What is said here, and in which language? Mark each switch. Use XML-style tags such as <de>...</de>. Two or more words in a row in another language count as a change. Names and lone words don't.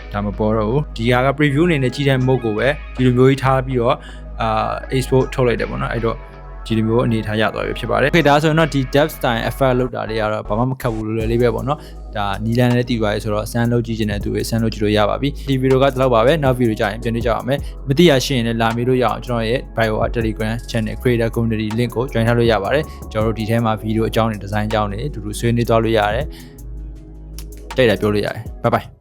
<my>ဒါမပေါ်တော့ဘူးဒီဟာက preview အနေနဲ့ကြီးတဲ့ mode ကိုပဲဒီလိုမျိုးကြီးထားပြီးတော့export ထုတ်လိုက်တယ်ပေါ့နော်အဲ့တော့ဒီလိုမျိုးအနေထားရသွားပြီဖြစ်ပါတယ် okay ဒါဆိုရင်တော့ဒီ</my> <en>depth style effect</en> <my>လောက်တာတွေကတော့ဘာမှမခက်ဘူးလို့လေးပဲပေါ့နော်ဒါနီလန်နဲ့တည်သွားပြီဆိုတော့ send လုပ်ကြည့်ချင်တဲ့သူတွေ send လုပ်ကြည့်လို့ရပါပြီဒီဗီဒီယိုကဒီလောက်ပါပဲနောက်ဗီဒီယိုကြရင်ပြန်တွေ့ကြအောင်မယ်မသိရရှိရင်လည်းလာမေးလို့ရအောင်ကျွန်တော်ရဲ့</my> <en>bio Telegram channel creator community link</en> <my>ကို join ထားလို့ရပါတယ်ကျွန်တော်တို့ဒီထဲမှာဗီဒီယိုအကြောင်းတွေ design အကြောင်းတွေအတူတူဆွေးနွေးသွားလို့ရတယ်တိတ်တယ်ပြောလို့ရတယ်</my> <en>bye bye</en>